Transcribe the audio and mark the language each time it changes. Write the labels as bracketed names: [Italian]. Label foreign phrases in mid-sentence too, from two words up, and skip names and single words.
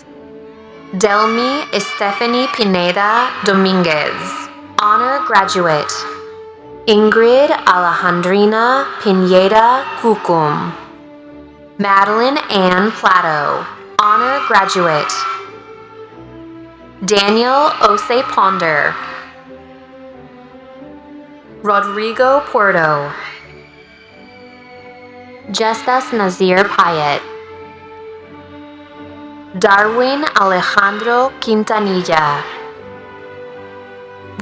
[English] Delmi Estefany Pineda Dominguez, honor graduate. Ingrid Alejandrina Pineda Cucum. Madeline Ann Plato, honor graduate. Daniel Ose Ponder. Rodrigo Puerto. Justas Nazir Payet. Darwin Alejandro Quintanilla.